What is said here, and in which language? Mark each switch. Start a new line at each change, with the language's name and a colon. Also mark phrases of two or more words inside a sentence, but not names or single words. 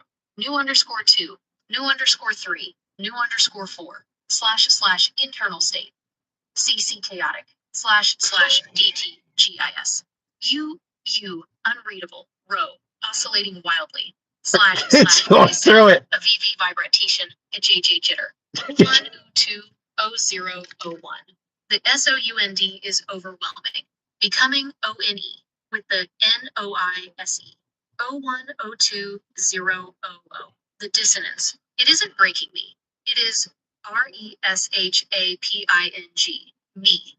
English: New_2, new_3, new_4, / internal state. CC chaotic, / DTGIS. Unreadable, row, oscillating wildly, / through it. A VV vibration, a JJ jitter. O1-O2-O0-O1. The SOUND is overwhelming, becoming ONE with the NOISE. O1-O2-0-O-O. The dissonance. It isn't breaking me. It is RESHAPING, me.